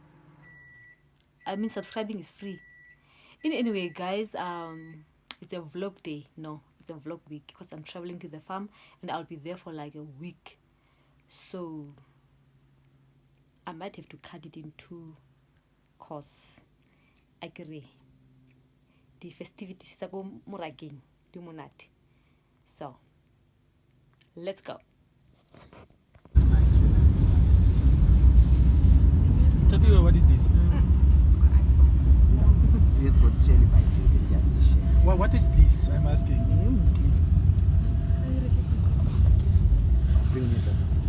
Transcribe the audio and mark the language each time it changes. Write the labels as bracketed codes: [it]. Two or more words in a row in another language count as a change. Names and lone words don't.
[en] I mean, subscribing is free. Anyway, guys, it's a vlog day. No, it's a vlog week because I'm traveling to the farm and I'll be there for like a week. So I might have to cut it in two cause I agree. The festivities [tn] tsa ko Morakeng di monate. [en] So let's go. Tapiwa, what is this? What is this? I'm asking. Bring it up.